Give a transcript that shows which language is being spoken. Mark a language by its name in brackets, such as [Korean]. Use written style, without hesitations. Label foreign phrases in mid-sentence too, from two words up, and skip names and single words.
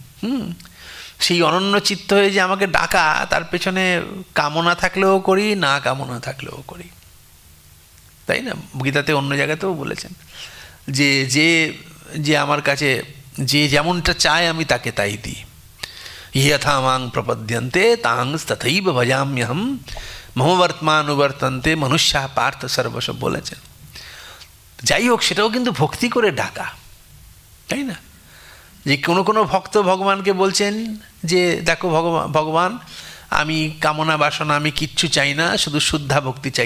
[Bangla] সেই অনন্য চিত্ত হয়ে যে আমাকে ডাকা, তার পেছনে কামনা থাকলেও করি, না কামনা থাকলেও করি, তাই না? গীতাতে অন্য জায়গাতেও বলেছেন যে যে যে আমার কাছে যে যেমনটা চায় আমি তাকে তাই দিই। [Sanskrit] यथा मां प्रपद्यन्ते तांग तथैव भजाम्यहम মমবর্তমানুবর্তন্তে মনুষ্যা পার্থ সর্বস্ব বলেছেন। [Bangla] যাই হোক, সেটাও কিন্তু ভক্তি করে ডাকা, তাই না? যে কোনো ভক্ত ভগবানকে বলছেন যে দেখো ভগবান, আমি কামনা বাসনা আমি কিচ্ছু চাই না, শুধু শুদ্ধা ভক্তি চাই।